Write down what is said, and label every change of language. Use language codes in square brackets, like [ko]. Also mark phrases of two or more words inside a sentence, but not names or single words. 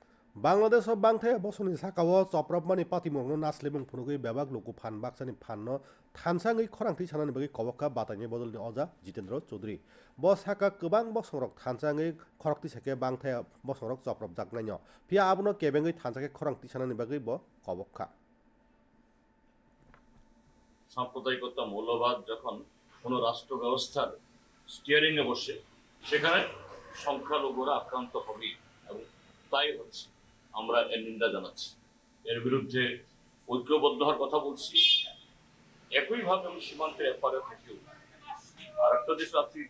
[trp] बांग्लादेश बांथे बसनि साकाओ चप्रबमानि पातिमंनो नास्लिमं फुनुगै बेबाक लुकु फान बाक्सानि फाननो थानसाङै खरांथि सानानि बागै कबक्का बातायनि बदलनि अजा जितेन्द्र चौधरी ब साका गोबां बसंरक थानसाङै खरक्ति सेके बांथे बसंरक चप्रब जाकनायनो फिया आबनो केबेङै थानसाके खरांथि सानानि बागै ब कबक्का [bn] সাম্প্রদায়িকতা মৌলবাদ যখন কোনো রাষ্ট্র ব্যবস্থার স্টিয়ারিং এ বসে সেখানে সংখ্যালঘুরা আক্রান্ত হবে এবং তাই হচ্ছে আমরা এর নিন্দা জানাচ্ছি এর বিরুদ্ধে ঐক্যবদ্ধ হওয়ার কথা বলছি একইভাবে আমি সীমান্তের এপারে থেকেও আর একটা দেশ রাজনীতিতে